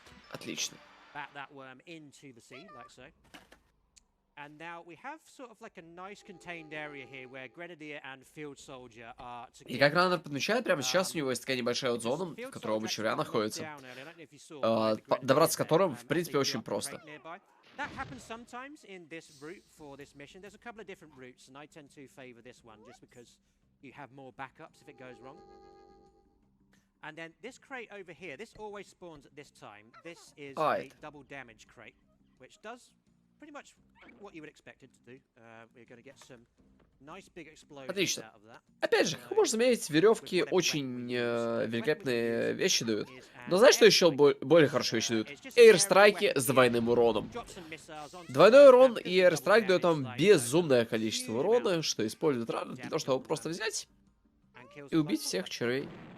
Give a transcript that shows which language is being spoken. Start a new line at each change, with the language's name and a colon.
Russian: Отлично. И как раннер подмечает, прямо сейчас у него есть такая небольшая вот зона, в которой оба червя находятся, добраться к которым, в принципе, очень просто.
English: That happens sometimes in this route for this mission. There's a couple of different routes, and I tend to favor this one just because you have more backups if it goes wrong. And then this crate over here, this always spawns at this time. This is a double damage crate, which does pretty much what you would expect it to do. We're going to get some nice big explosions
Russian: Отлично.
English: out of that.
Russian: Опять же, как можно заметить, веревки очень великолепные вещи дают. Но знаешь, что еще более хорошие вещи дают? Эйрстрайки с двойным уроном. Двойной урон и эйрстрайк дает вам безумное количество урона, что используют рано для того, чтобы просто взять и убить всех червей.